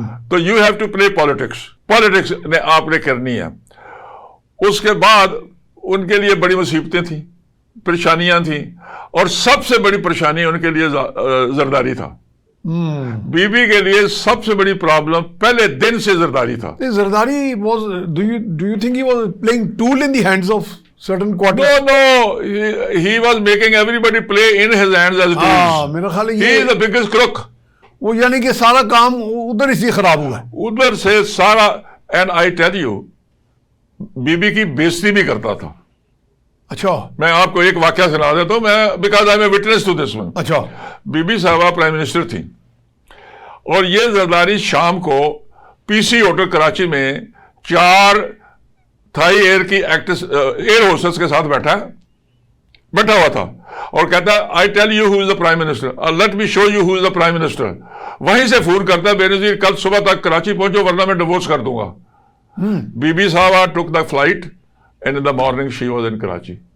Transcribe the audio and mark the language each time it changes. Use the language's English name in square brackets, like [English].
[Urdu] تو [English] you have to play politics [Urdu] نے آپ نے کرنی ہے. اس کے بعد ان کے لیے بڑی مصیبتیں تھیں، پریشانیاں تھیں، اور سب سے بڑی پریشانی ان کے لیے زرداری تھا. بی بی کے لیے سب سے بڑی پرابلم پہلے دن سے زرداری تھا. Zardari was [English] do you think he was playing tool in the hands of certain quarters? No, he was making everybody play in his hands as tools. [Urdu] میرا خیال ہے [English] He is the biggest crook. [Urdu] وہ یعنی کہ سارا کام ادھر اسی خراب ہوا ہے. ادھر سے سارا. [English] And I tell you, [Urdu] be be کی بےزتی بھی کرتا تھا. اچھا، میں آپ کو ایک واقعہ سنا دیتا ہوں، میں [English] Because I am a witness to this one. [Urdu] اچھا، بی بی صاحبہ پرائم منسٹر تھی، اور یہ زرداری شام کو پی سی ہوٹل کراچی میں 4 تھائی ایئر ہوسٹس کے ساتھ بیٹھا ہوا تھا، اور کہتا ہے [English] I tell you who is the prime minister, [Urdu] let me show you ہو is the prime minister. وہیں سے فون کرتا ہے بے نظیر کل صبح تک کراچی پہنچو ورنہ میں ڈیوورس کر دوں گا. [English] بی بی صاحبہ took the flight and in the morning she was in Karachi.